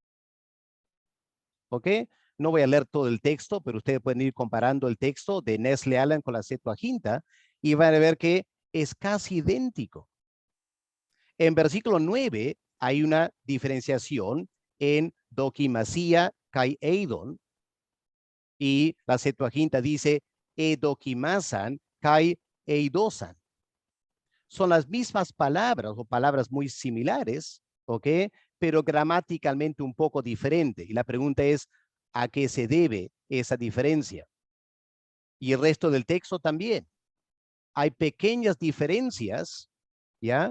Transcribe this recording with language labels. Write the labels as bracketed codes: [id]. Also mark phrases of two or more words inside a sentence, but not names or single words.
[es] ¿Ok? No voy a leer todo el texto, pero ustedes pueden ir comparando el texto de Nestle Aland con la Septuaginta y van a ver que es casi idéntico. En versículo 9 hay una diferenciación en [el] δοκιμασία καὶ εἶδον, [es] y la Septuaginta dice [el] ἐδοκίμασαν καὶ εἴδοσαν. [es] Son las mismas palabras o palabras muy similares, ¿ok? Pero gramaticalmente un poco diferente. Y la pregunta es, ¿a qué se debe esa diferencia? Y el resto del texto también. Hay pequeñas diferencias, ¿ya?